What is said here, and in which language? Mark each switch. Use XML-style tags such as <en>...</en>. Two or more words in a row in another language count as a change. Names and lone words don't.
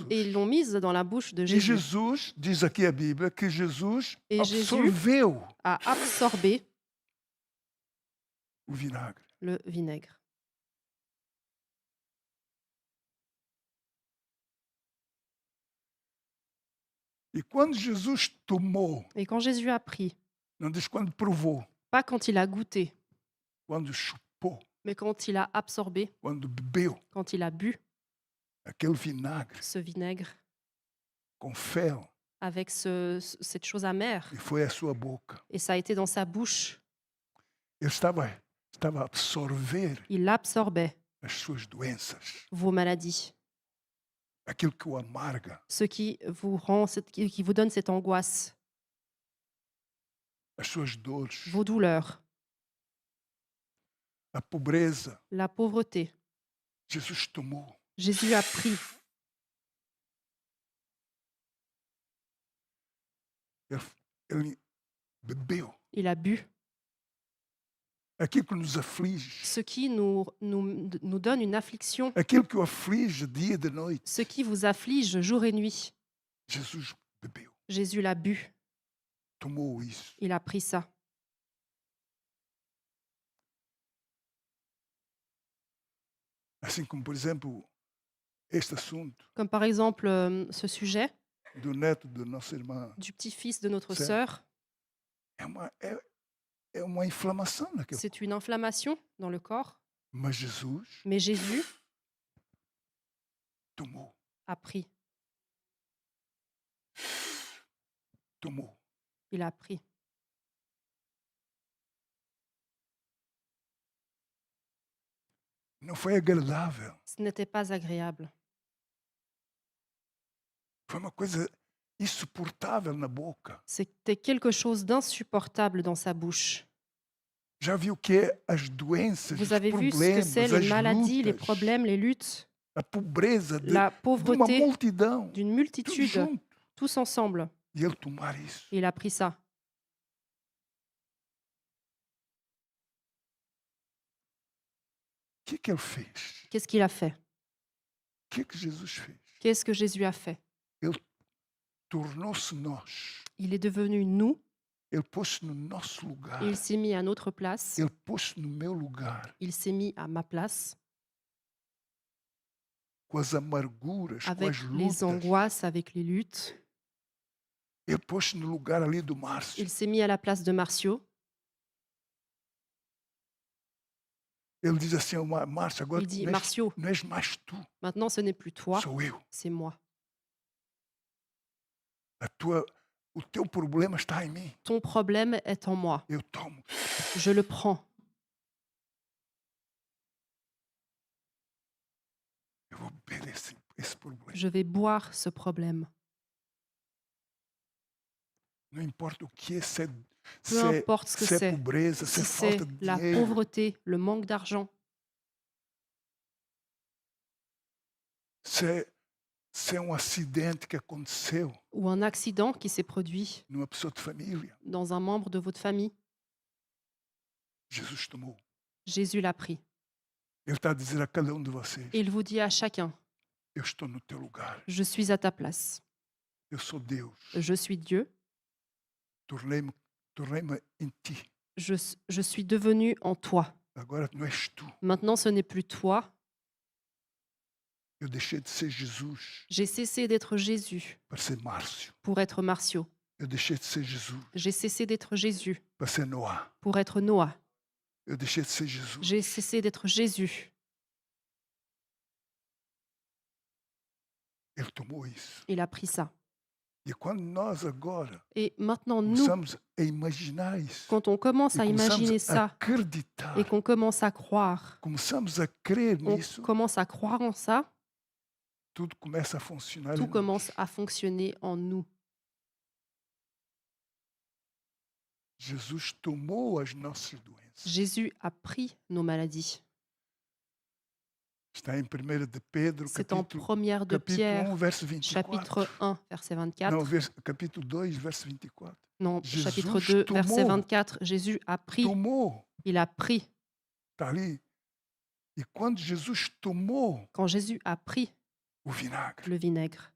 <fr>et ils l'ont mise dans la bouche de</fr> <pt>E</pt> <fr>Jésus.</fr> <pt>Jesus, diz aqui a Bíblia, que Jesus</pt> <fr>Et Jésus</fr> <pt>absorveu</pt> <fr>a absorbé</fr> <pt>o vinagre.</pt> <fr>le vinaigre.</fr> <pt>E quando Jesus tomou,</pt> <fr>Et quand Jésus a pris,</fr> <pt>não diz quando provou,</pt> <fr>pas quand il a goûté,</fr> <pt>quando chupou,</pt> <fr>mais quand il a absorbé,</fr> <pt>quando bebeu</pt> <fr>quand il a bu</fr> <pt>aquele vinagre</pt> <fr>ce vinaigre</fr> <pt>com fel,</pt> <fr>avec cette chose amère,</fr> <pt>e foi à sua boca,</pt> <fr>et ça a été dans sa bouche,</fr> <pt>ele estava a absorver</pt> <fr>il absorbait</fr> <pt>as suas doenças,</pt> <fr>vos maladies,</fr> <pt>aquilo que o amarga,</pt> <fr>ce qui vous rend, qui vous donne cette angoisse,</fr> <pt>as suas dores,</pt> <fr>vos douleurs,</fr> <pt>a pobreza.</pt> <fr>la pauvreté.</fr> <pt>Jesus tomou.</pt> <fr>Jésus a pris.</fr> <pt>Ele bebeu</pt> <fr>Il a bu.</fr> <pt>aquilo que nos aflige,</pt> <fr>Ce qui nous donne une affliction,</fr> <pt>aquilo que o aflige dia e de noite.</pt> <fr>ce qui vous afflige jour et nuit.</fr> <pt>Jesus bebeu,</pt> <fr>Jésus l'a bu.</fr> <pt>tomou isso.</pt> <fr>Il a pris ça.</fr> <pt>Assim como, por exemplo, este assunto</pt> <fr>Comme par exemple ce sujet</fr> <pt>do neto da nossa irmã</pt> <fr>du petit-fils de notre C'est- sœur.</fr> <pt>é uma inflamação naquele.</pt> <fr>C'est une inflammation dans le corps.</fr> <pt>Mas Jesus</pt> <fr>Mais Jésus</fr> <pt>tomou,</pt> <fr>a pris.</fr> <pt>tomou.</pt> <fr>Il a pris.</fr> <pt>Não foi agradável.</pt> <fr>Ce n'était pas agréable.</fr> <pt>Foi uma coisa insuportável na boca.</pt> <fr>C'était quelque chose d'insupportable dans sa bouche.</fr> <pt>Já viu o que é as doenças,</pt> <fr>Vous</fr> <pt>os</pt> <fr>avez vu ce que c'est,</fr> <pt>problemas,</pt> <fr>les</fr> <pt>as</pt> <fr>maladies, les</fr> <pt>lutas,</pt> <fr>problèmes, les luttes,</fr> <pt>a pobreza</pt> <fr>la</fr> <pt>de uma</pt> <fr>pauvreté</fr> <pt>multidão,</pt> <fr>d'une</fr> <pt>tudo</pt> <fr>multitude,</fr> <pt>junto.</pt> <fr>tous ensemble.</fr> <pt>E ele tomar isso.</pt> <fr>Et il a pris ça.</fr> <pt>O que ele fez?</pt> <fr>Qu'est-ce qu'il a fait?</fr> <pt>O que Jesus fez?</pt> <fr>Qu'est-ce que Jésus a fait?</fr> <pt>Ele tornou-se nós.</pt> <fr>Il est devenu nous,</fr> <pt>Ele pôs-se no nosso lugar.</pt> <fr>il s'est mis à notre place,</fr> <pt>Ele pôs-se no meu lugar.</pt> <fr>il s'est mis à ma place,</fr> <pt>Com as amarguras, com</pt> <fr>avec</fr> <pt>as</pt> <fr>les</fr> <pt>lutas.</pt> <fr>angoisses, avec les luttes.</fr> <pt>Ele pôs-se no lugar ali do Márcio.</pt> <fr>Il s'est mis à la place de Marcio.</fr> <pt>Ele diz assim, Márcio, agora</pt> <fr>Il dit,</fr> <pt>não és,</pt> <fr>Marcio,</fr> <pt>não és mais tu,</pt> <fr>maintenant ce n'est plus toi,</fr> <pt>sou eu.</pt> <fr>c'est moi.</fr> <pt>O teu problema está em mim.</pt> <fr>Ton problème est en moi.</fr> <pt>Eu tomo.</pt> <fr>Je le prends.</fr> <pt>Eu vou beber esse problema.</pt> <fr>Je vais boire ce problème.</fr> <pt>Não importa o que é, se é,</pt> <fr>Peu importe ce que</fr> <pt>se é</pt> <fr>c'est.</fr> <pt>pobreza, se</pt> <fr>Si</fr> <pt>é</pt> <fr>c'est</fr> <pt>falta de</pt> <fr>la</fr> <pt>dinheiro.</pt> <fr>pauvreté, le manque d'argent,</fr> <pt>Se é um acidente que aconteceu</pt> <fr>ou un accident qui s'est produit</fr> <pt>numa pessoa de família,</pt> <fr>dans un membre de votre famille,</fr> <pt>Jesus tomou.</pt> <fr>Jésus l'a pris.</fr> <pt>Ele está a dizer a cada de vocês,</pt> <fr>Et il vous dit à chacun,</fr> <pt>eu estou no teu lugar.</pt> <fr>je suis à ta place.</fr> <pt>Eu sou Deus.</pt> <fr>Je suis Dieu.</fr> <pt>Tornei-me em ti.</pt> <fr>Je suis devenu en toi.</fr> <pt>Agora não és tu.</pt> <fr>Maintenant, ce n'est plus toi.</fr> <pt>Eu deixei de ser Jesus</pt> <fr>J'ai cessé d'être Jésus</fr> <pt>para ser Márcio.</pt> <fr>pour être Marcio.</fr> <pt>Eu deixei de ser Jesus</pt> <fr>J'ai cessé d'être Jésus</fr> <pt>para ser Noá.</pt> <fr>pour être Noah.</fr> <pt>Eu deixei de ser Jesus</pt> <fr>J'ai cessé d'être Jésus.</fr> <pt>Ele tomou isso.</pt> <fr>Il a pris ça.</fr> <pt>E quando nós agora</pt> <fr>Et maintenant, nous,</fr> <pt>começamos a imaginar isso,</pt> <fr>quand on commence</fr> <pt>e</pt> <fr>à imaginer</fr> <pt>começamos a</pt> <fr>ça</fr> <pt>acreditar,</pt> <fr>et qu'on commence à croire,</fr> <pt>começamos a crer</pt> <fr>on</fr> <pt>nisso,</pt> <fr>commence à croire en ça,</fr> <pt>tudo começa a funcionar.</pt> <fr>tout</fr> <pt>em nós.</pt> <fr>commence à fonctionner en nous.</fr> <pt>Jesus tomou as nossas doenças.</pt> <fr>Jésus a pris nos maladies.</fr> <pt>Está em 1 de Pedro,</pt> <fr>C'est en</fr> <pt>capítulo,</pt> <fr>1 de</fr> <pt>capítulo</pt> <fr>Pierre,</fr> <pt>1, verso 24.</pt> <fr>chapitre 1, verset 24.</fr> <pt>Não, capítulo 2, verso 24.</pt> <fr>Non, Jésus chapitre 2, verset</fr> <pt>tomou.</pt> <fr>24. Jésus a pris,</fr> <pt>Tomou,</pt> <fr>il a pris.</fr> <pt>está ali. E quando Jesus tomou</pt> <fr>Quand Jésus a pris</fr> <pt>o vinagre,</pt> <fr>le vinaigre,</fr>